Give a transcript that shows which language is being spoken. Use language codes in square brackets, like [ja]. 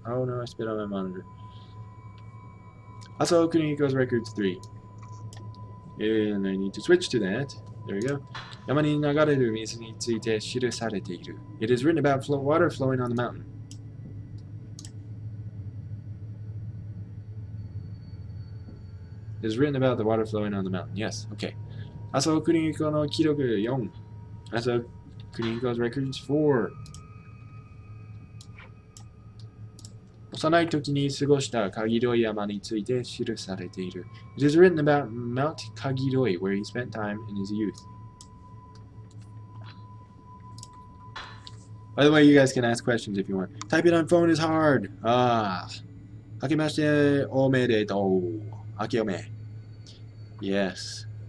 [en] Oh no, I spit on my monitor. Asao Kunihiko's records 3. And I need to switch to that. There we go. [ja] 山に流れる水について記されている. [en] It is written about water flowing on the mountain. It is written about the water flowing on the mountain. Yes, okay. Asao Kunihiko no Kiroku 4. Asao Kunihiko's records 4. [ja] 幼い時に過ごしたカギロイ山について記されている。 [en] It is written about Mount Kagiroi, where he spent time in his youth. By the way, you guys can ask questions if you want. Type it on phone is hard. Ah. [ja] Hakemashite omedetou. Akiome. [en] Yes.